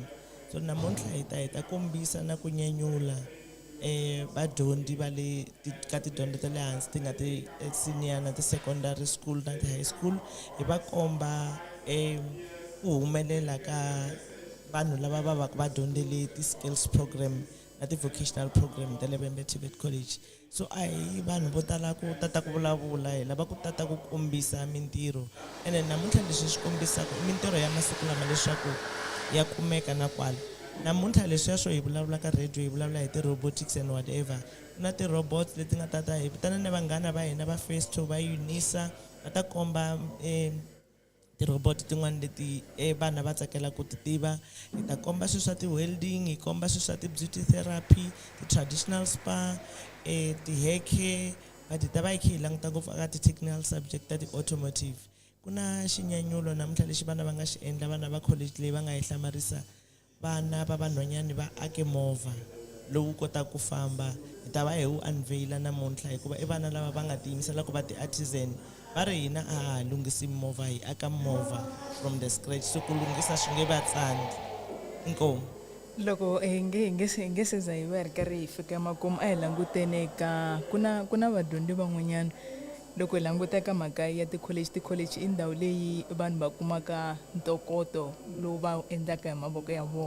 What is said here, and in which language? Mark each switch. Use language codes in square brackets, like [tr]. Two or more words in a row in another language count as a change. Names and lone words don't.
[ts] So namuntlha hi ta kombisa na ku nyanyula vadyondzi va le ka tidyondzo ta le hansi ti nga ti senior na ti- [en] secondary school [ts] na ti- [en] high school, [ts] hi va komba ku humelela ka vanhu lava va va va dyondzele ti- [en] skills program [ts] na ti- [en] vocational program [ts] ta le Vembe TVET College. So a hi vanhu vo tala ku tata ku vulavula, hi lava ku tata ku kombisa mintirho, ene namuntlha leswi swi kombisaka mintirho ya masiku lama leswaku ya kumeka na kwala. Namuntlha leswiya swo hi vulavula ka radio hi vulavula hi ti-robotics [en] and whatever, [ts] ku na ti-robots leti nga tata hi vitana na vanghana va hina va Festo va Unisa va ta komba ti-robot tin'wana leti vana va tsakela ku ti tiva. Hi ta komba swilo swa ti-welding, hi komba swilo swa ti- [en] beauty therapy, [ts] ti- [en] traditional spa, [ts] ti- [en] hair care, [ts] but hi ta va hi kha hi languta ngopfu aka ti- [en] technical subject [ts] ta ti-automotive. Ku na xinyanyulo namuntlha lexi vana va nga xi endla, vana va college leyi va nga hi hlamarisa vana va vanhwanyani va ake movha lowu kotaka ku famba. Hi ta va hi wu unveila namuntlha hikuva i vana lava va nga tiyimisela ku va ti-artisan. Va ri hina a ha lunghisi movha, hi aka movha [en] from the scratch, [ts] so ku lunghisa swi nge va tsandzi. Inkomu. Loko hi nge se za hi va ri karhi hi fika emakumu, a hi langutene ka ku na vadyondzi van'wanyana. Loko hi languta ka mhaka ya ti-college i ndhawu leyi vanhu va kumaka ntokoto lowu va endlaka hi mavoko ya vona.